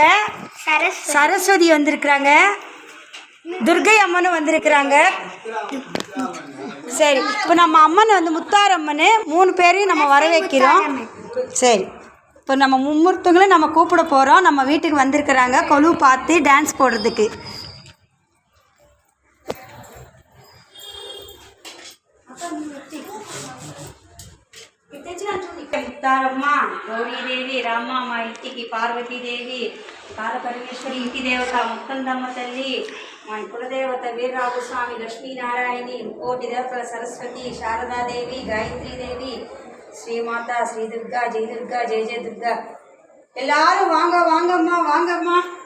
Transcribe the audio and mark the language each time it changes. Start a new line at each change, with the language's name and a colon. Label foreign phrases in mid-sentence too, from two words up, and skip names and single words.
Tamil: சரஸ்வதி வந்திருக்கிறாங்க. துர்கை அம்மனும் வந்திருக்கிறாங்க. சரி, இப்போ நம்ம அம்மன் வந்து முத்தாரம்மன் 3 பேரையும் நம்ம வரவேற்கிறோம். சரி, இப்போ நம்ம மும்மூர்த்தங்களும் நம்ம கூப்பிட போகிறோம். நம்ம வீட்டுக்கு வந்திருக்கிறாங்க கொலு பார்த்து டான்ஸ் போடுறதுக்கு.
Telugu: ముత్తారమ్మ గౌరీదేవి రామమ్మ ఇంటికి పార్వతీదేవి కాలపరమేశ్వరి ఇంటి దేవత ముక్కందమ్మ తల్లి మన కులదేవత వీరరాఘు స్వామి లక్ష్మీనారాయణి కోటి దేవతల సరస్వతి శారదాదేవి గాయత్రీదేవి శ్రీమాత శ్రీ దుర్గా జయ దుర్గా
Tamil: எல்லாரும் வாங்க வாங்கம்மா வாங்கம்மா